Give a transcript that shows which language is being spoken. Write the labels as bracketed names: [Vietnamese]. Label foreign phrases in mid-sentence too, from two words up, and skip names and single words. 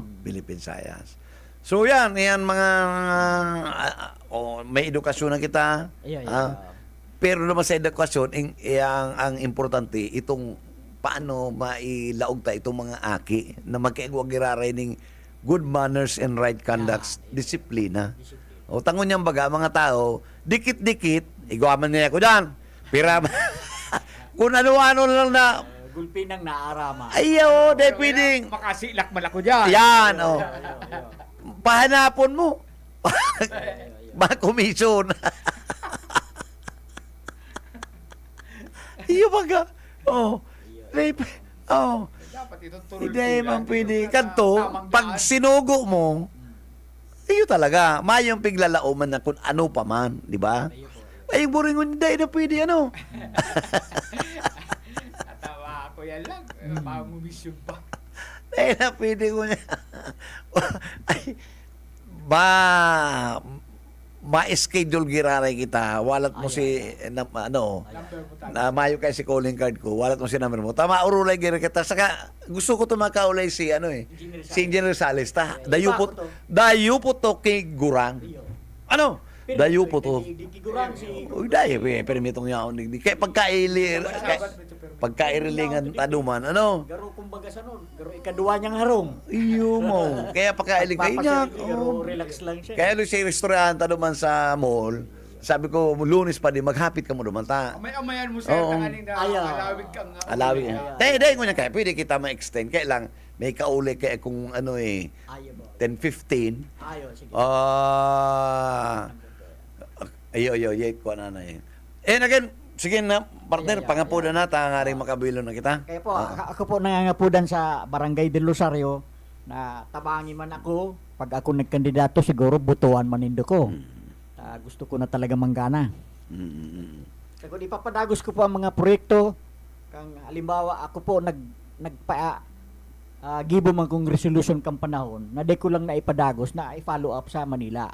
[Bikol] Philippine Science. So yan mga may edukasyon na kita. Pero naman sa edukasyon, ang importante, itong paano mailaog ta itong mga aki na magkaigwag giraray ning [English] good manners and right conduct, [Bikol] disiplina. O tangon niyang baga, mga tao, dikit-dikit, igwaman niya ako dyan. Pira, kung ano-ano lang na, Gulpi ng naarama. ayaw, dahil pwedeng, Makasilak man ako dyan. yan, oh. Pahanapon mo. Makomisyon. Iyo baga. Oh. Oh. Dapat itong turul. Hindi man pwede. Kanto, pag sinugo mo, iyo talaga. Mayong piglalao man na kung ano pa man. [Filipino] Di ba? [Bikol] Ay, buringon, hindi na pwede, ano. Natawa ako yan lang. Mangumisyon pa. Hindi na pwede ko niya. Ay, ma-schedule giraray kita. Walat mo ano, Number mo tayo. na mayo kay si calling card ko, walat mo si number mo. Tama, urulay gira kita. Saka, gusto ko to makaulay si, si Engineer Sales. Dayo po to kay Gurang. Ano? Dayo po to. Dikiguran si... Uy, dayo, permitong yaon. Kaya pagkairilingan taduman, ano? Garo kumbaga sa nun. Garo ikaduwa niyang harong. Iyo mo. Kaya pagkailing kayo niya. Garo relax lang siya. Kaya doon sa restaurant duman sa mall, sabi ko, Lunes pa din, maghapit ka mo duman ta. Amay-amayan mo sir, Oo. tanganing na Ayaw. alawig kang Alawin ka. Dahil ko niya kaya, pwede kita ma-extend. Kaya lang, may kauli kaya kung Ayaw mo. 10-15. Ayaw, sige. Ayo, ko na yun. [English] And again, [Bikol] sige na, partner, pangapunan na, tangaring makabilo na kita. Kaya po, ako po nangangapudan sa Barangay del Rosario na tabangi man ako. Pag ako nagkandidato, siguro butuan manindo ko. Gusto ko na talaga manggana. Kaya kung ipapadagos ko po ang mga proyekto, kang halimbawa ako po gibo man kong resolution kang panahon na di ko lang na ipadagos na i-follow up sa Manila.